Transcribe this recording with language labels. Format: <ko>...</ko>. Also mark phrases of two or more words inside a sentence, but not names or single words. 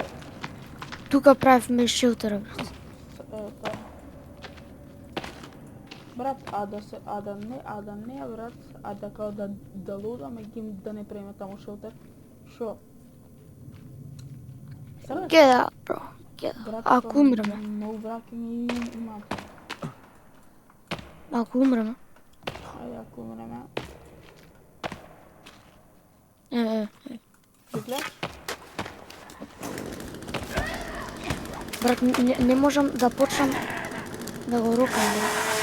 <mk>Тука правивме шелтера, брат. Тоа. Брат, а да не, брат, а да као да лудаме ги да не правиме таму шелтер. Шо? Срдаш?</mk> <en>Get out, bro. Get out.</en> <mk>Брат, Ако тоа умреме. многу враќање има. Ако умреме. Ајде, ако умреме. Е. Ги гледаш? Брат, не можам да почнам да го рукам, брат.</mk>